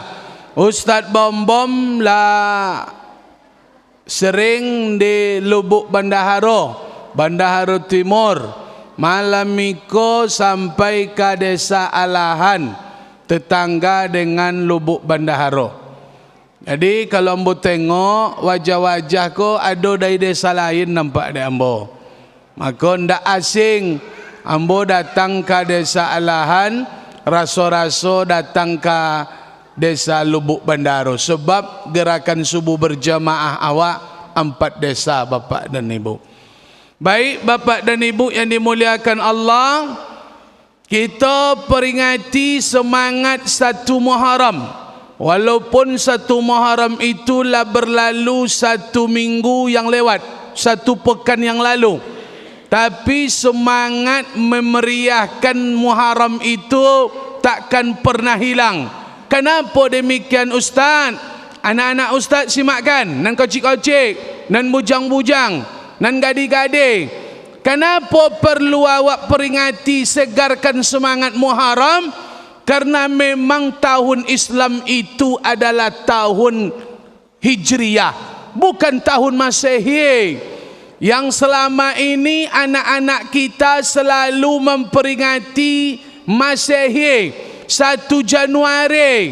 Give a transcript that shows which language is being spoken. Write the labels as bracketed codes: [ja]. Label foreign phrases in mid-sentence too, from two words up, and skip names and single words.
[id] Ustaz Bom-Bom lah sering di Lubuk Bendahara, Bendahara Timur. Malam minggu sampai ke Desa Alahan, tetangga dengan Lubuk Bendahara. [min] Jadi kalau ambo tengok wajah-wajah ko ada dari desa lain nampak di ambo. Maka ndak asing ambo datang ke Desa Alahan, raso-raso datang ke Desa Lubuk Bendahara, sebab gerakan subuh berjamaah awak 4 desa Bapak dan Ibu. [id] Baik Bapak dan Ibu yang dimuliakan Allah, kita peringati semangat 1 Muharram. Walaupun 1 Muharram itulah berlalu 1 minggu yang lewat, 1 pekan yang lalu, tapi semangat memeriahkan Muharram itu takkan pernah hilang. Kenapa demikian Ustaz? [min] Anak-anak Ustaz simakkan, nan kocik-kocik, nan bujang-bujang, nan gadi-gadi. [id] Kenapa perlu awak peringati, segarkan semangat Muharram? Karena memang tahun Islam itu adalah tahun Hijriyah, bukan tahun Masehi. Yang selama ini anak-anak kita selalu memperingati Masehi 1 Januari.